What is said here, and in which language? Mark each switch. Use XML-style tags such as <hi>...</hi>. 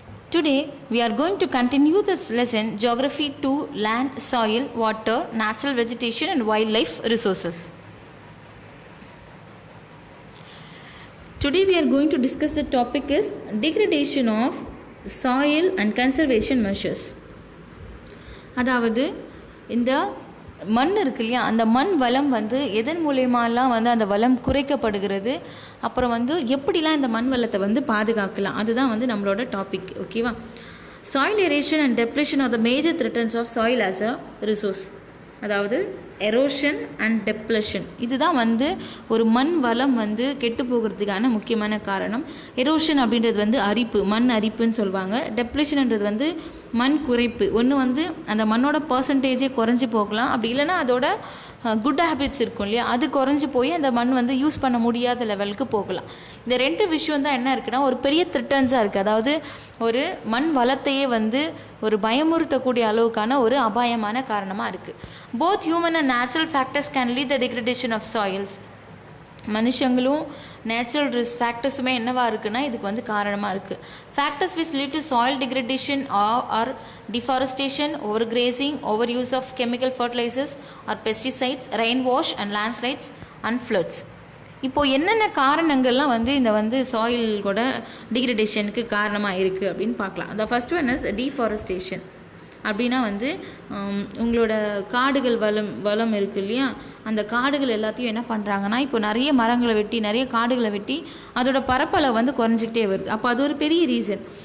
<en>Today we are going to continue this lesson Geography 2 Land, Soil, Water, Natural Vegetation and Wildlife Resources. Today we are going to discuss the topic is degradation of soil and conservation measures.</en> <ta>அதாவது இந்த மண் இருக்கு இல்லையா, அந்த மண் வளம் எதன் மூலயமாலாம் அந்த வளம் குறைக்கப்படுகிறது, அப்புறம் எப்படிலாம் இந்த மண் வளத்தை பாதுகாக்கலாம், அதுதான் நம்மளோட டாபிக். ஓகேவா?</ta> <en>Soil erosion and depletion are the major threats of soil as a resource.</en> <ta>அதாவது எரோஷன் அண்ட் டெப்ளேஷன் இதுதான் ஒரு மண் வளம் கெட்டு போகிறதுக்கான முக்கியமான காரணம். எரோஷன் அப்படின்றது அரிப்பு, மண் அரிப்புன்னு சொல்லுவாங்க. டெப்ளேஷன்ன்றது மண் குறைப்பு. ஒன்று அந்த மண்ணோட பர்சன்டேஜே குறைஞ்சி போகலாம், அப்படி இல்லைன்னா அதோட</ta> <en>good habits</en> <ta>இருக்கும் இல்லையா, அது குறைஞ்சி போய் அந்த மண் யூஸ் பண்ண முடியாத லெவலுக்கு போகலாம். இந்த ரெண்டு விஷயம் தான் என்ன இருக்குன்னா ஒரு பெரிய த்ரெட்டன்ஸாக இருக்குது. அதாவது ஒரு மண் வளத்தையே ஒரு பயமுறுத்தக்கூடிய அளவுக்கான ஒரு அபாயமான காரணமாக இருக்குது.</ta> <en>Both human and natural factors can lead the degradation of soils.</en> <ta>மனுஷங்களும் natural risk ஃபேக்டர்ஸுமே என்னவாக இருக்குன்னா இதுக்கு காரணமாக இருக்குது.</ta> <en>Factors which lead to soil degradation are deforestation, overgrazing, overuse of chemical fertilizers or pesticides, rain wash and landslides and floods.</en> <ta>இப்போது என்னென்ன காரணங்கள்லாம் இந்த soil கூட டிகிரடேஷனுக்கு காரணமாக இருக்குது அப்படின்னு பார்க்கலாம். அந்த</ta> <en>First one is deforestation.</en> <ta>அப்படின்னா உங்களோட காடுகள் வளம் இருக்குது இல்லையா, அந்த காடுகள் எல்லாத்தையும் என்ன பண்ணுறாங்கன்னா இப்போ நிறைய மரங்களை வெட்டி நிறைய காடுகளை வெட்டி அதோட பரப்பளவு குறைஞ்சிக்கிட்டே வருது. அப்போ அது ஒரு பெரிய ரீசன்.</ta>